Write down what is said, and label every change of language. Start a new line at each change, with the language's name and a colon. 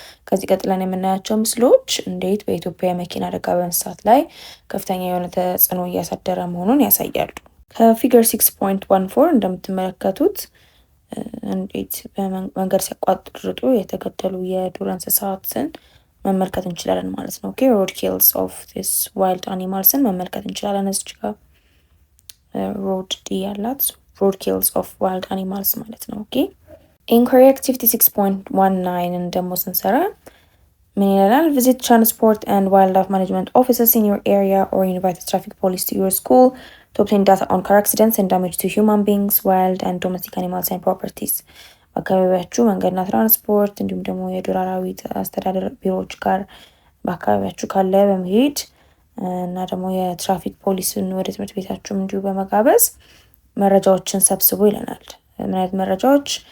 Amharic: ከዚህ ቀጥለን የምናያቸው ምስሎች እንዴት በኢትዮጵያ የመኪና አደጋ በእንስሳት ላይ ከፍተኛ የሆነ ተጽዕኖ እያሳደረ መሆኑን ያሳያሉ። ከፊገር 6.14 እንደምትመለከቱት እንዴት በመንገድ ሲያቋርጡ የተገደሉ የዱር እንስሳትን መመልከት እንችላለን ማለት ነው። ኦኬ
English: road kills of this wild animalsን
Amharic: መመልከት እንችላለን። እዚህ ጋር
English: road D
Amharic: ያላት
English: road kills of wild animals
Amharic: ማለት ነው። ኦኬ
English: inquiry activity 6.19
Amharic: ደግሞ ስንሰራ ምን ይላል?
English: visit transport and wildlife management offices in your area or invite traffic police to your school to obtain data on car accidents and damage to human beings, wild and domestic animals and properties.
Amharic: በአካባቢያችሁ መንገድና ትራንስፖርት እንዲሁም ደግሞ የዱር አራዊት አስተዳደር ቢሮዎች ጋር በአካባቢያችሁ ካለ በመሄድ እና ደግሞ የትራፊክ ፖሊስን ወደ ትምህርት ቤታችሁም እንዲሁ በመጋበዝ መረጃዎችን ሰብስቡ ይለናል። ምን አይነት መረጃዎች?